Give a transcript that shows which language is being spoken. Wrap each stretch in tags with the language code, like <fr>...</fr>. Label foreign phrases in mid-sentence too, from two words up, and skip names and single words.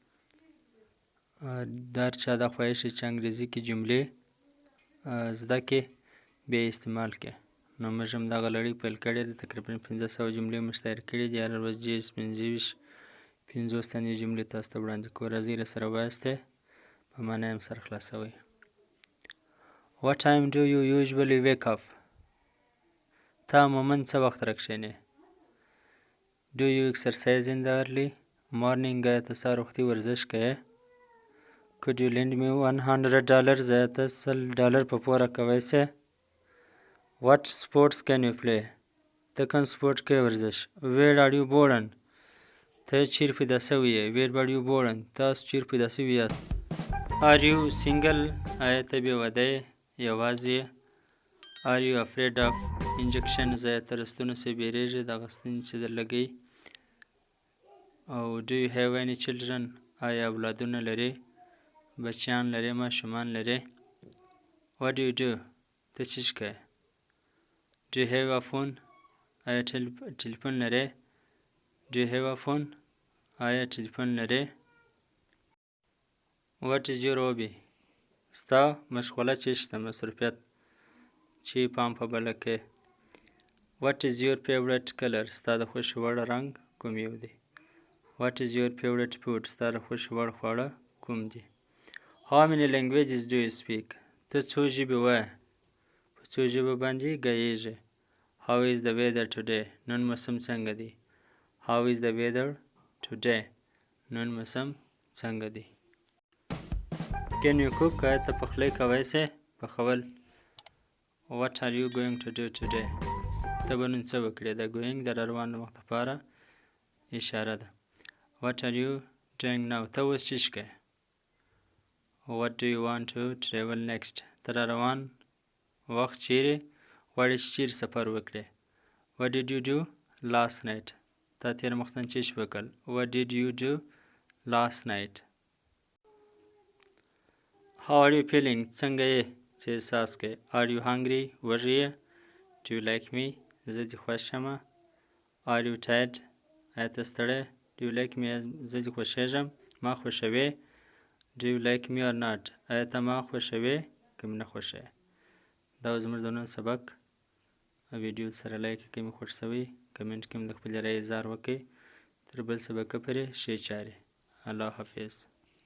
<ps>د هر چا دا خواهش دی چې انګریزي کې جملې زده کړي، بیا یې استعمال کړي. نو موږ هم دغه لړۍ پیل کړې ده، تقریبا 1500 جملې موږ تیار کړي دي. هره ورځ 50 تنې جملې تاسو ته وړاندې کوو. راځئ راسره وایاستئ، په معنا یې هم سره خلاصوئ.</ps> <en>What time do you usually wake up?</en> <ps>ته عموماً څه وخت راکښېنې؟</ps> <en>Do you exercise in the early morning?</en> <ps>آیا ته سهار وختي ورزش کوې؟</ps> <en>Could you lend me $100?</en> <ps>آیا ته $100 په پور راکوی سې؟</ps> <en>What sports can you play?</en> <ps>ته کوم سپورټ کوې ورزش؟</ps> <en>Where are you born?</en> <ps>ته چیرې پیدا سوی یې؟</ps> <en>Where were you born?</en> <ps>تاسو چیرې پیدا سوي یاست؟</ps> <en>Are you single?</en> <ps>آیا ته بې واده یې؟ یوازې یې؟</ps> <en>Are you afraid of injections?</en> <ps>آیا ته له ستنو څخه بیریږې، دغه ستنې چې در لګوي؟</ps> <en>او Do you have any children?</en> <ps>آیا اولادونه لرې؟ بچیان لرې، ماشومان لرې؟</ps> <en>What do you do?</en> <ps>ته څه شی کوې؟</ps> <en>Do you have a phone?</en> <ps>آیا ټلیفون لرې؟</ps> <en>Do you have a phone?</en> <ps>آیا ټلیفون لرې؟</ps> <en>What is your hobby?</en> <ps>ستا مشغوله څه شته، مصروفیت چې پام په بله کې؟</ps> <en>What is your favorite color?</en> <ps>ستا د خوښې وړ رنګ کوم یو دی؟</ps> <en>What is your favorite food?</en> <ps>ستا د خوښې وړ خواړه کوم دي؟</ps> <en>How many languages do you speak?</en> <ps>ته څو ژبې وایې؟ په څو ژبو باندې ږغیږې؟</ps> <en>How is the weather today?</en> <ps>نن موسم څنګه دی؟</ps> <en>How is the weather today?</en> <ps>نن موسم څنګه دی؟</ps> <en>Can you cook?</en> <ps>آیا ته پخلی کوی سې؟ پخول.</ps> <en>What are you going to do today?</en> <ps>ته به نن څه وکړې؟ دا going د روان وخت لپاره اشاره ده.</ps> <en>What are you doing now?</en> <ps>ته اوس څه کوې؟</ps> <en>What do you want to travel next?</en> <ps>ته را روان وخت چیرې غواړې چې چیرې سفر وکړې؟</ps> <en>What did you do last night? تا تېره ماخوستن څه شي وکړل؟ What did you do last night? How are you feeling?</en> <ps>څنګه یې؟ څه احساس کوې؟</ps> <en>Are you hungry?</en> <ps>وږی یې؟</ps> <en>Do you like me?</en> <ps>زه دې خوښ یمه؟</ps> <en>Are you tired?</en> <ps>آیا ته ستړی؟</ps> <en>Do you like me?</en> <ps>زه دې خوښېږم؟ ما خوښوې؟</ps> <en>Do you like me or not?</en> <ps>آیا ته ما خوښوې که مې نه خوښوې؟ دا و زموږ د نن سبق. ویډیو سره لایک کړئ که مې خوښ شوی، کمنټ کې هم د خپلې رایې اظهار وکړئ. تر بل سبقه پورې ښې چارې. الله حافظ.</ps>